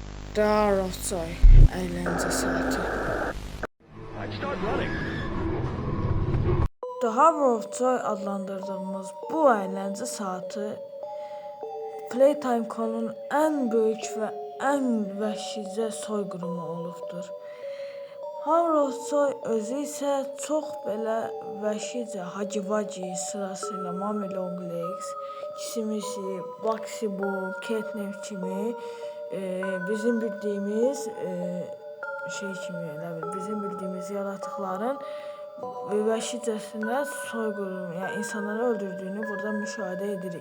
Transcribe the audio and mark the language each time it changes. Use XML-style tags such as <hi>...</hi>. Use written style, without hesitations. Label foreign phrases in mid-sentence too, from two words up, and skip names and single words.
<tr>Darovtsoy eğlence saati. Darovtsoy adlandırdığımız bu eğlence saati Playtime.com'un en büyük ve en</tr> <az>vəhşicə soyqırımı olubdur. Darovtsoy özü isə çox belə vəhşicə Hagiwagi sırasıyla Mummy Longlegs, Kisimisi, Bugsy Boo, Catnap kimi bizim bildiyimiz bizim bildiyimiz yaratıkların vəhşicəsinə soyqırım, yəni insanları öldürdüyünü burada müşahidə edirik.</az>